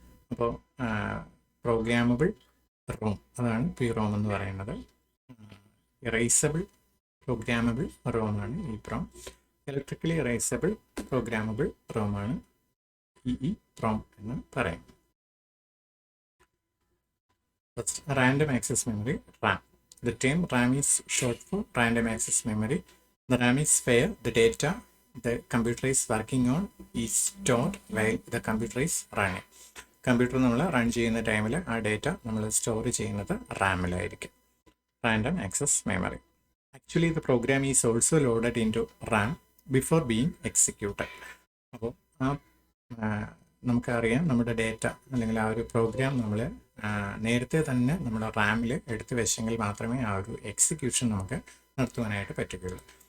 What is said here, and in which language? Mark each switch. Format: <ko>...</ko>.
<ml>അപ്പോൾ programmable Rome അതാണ് PROM എന്ന് പറയുന്നത്. Erasable programmable റോമാണ് EEPROM. Electrically erasable programmable റോമാണ് EEPROM എന്ന് പറയും.</ml> <en>First, random access memory, RAM. The term RAM is short for random access memory. The RAM is where the data the computer is working on is stored while the computer is running.</en> <ml>Computer നമ്മൾ run ചെയ്യുന്ന ടൈമിൽ ആ data നമ്മൾ store ചെയ്യുന്നത് റാമിലായിരിക്കും.</ml> <en>Random access memory. Actually the program is also loaded into RAM before being executed.</en> <ml>അപ്പോൾ നമുക്കറിയാം നമ്മുടെ data അല്ലെങ്കിൽ ആ ഒരു പ്രോഗ്രാം നമ്മൾ നേരത്തെ തന്നെ നമ്മുടെ റാമിൽ എടുത്തു വെച്ചെങ്കിൽ മാത്രമേ ആ ഒരു എക്സിക്യൂഷൻ നമുക്ക് നടത്തുവാനായിട്ട് പറ്റുകയുള്ളൂ.</ml>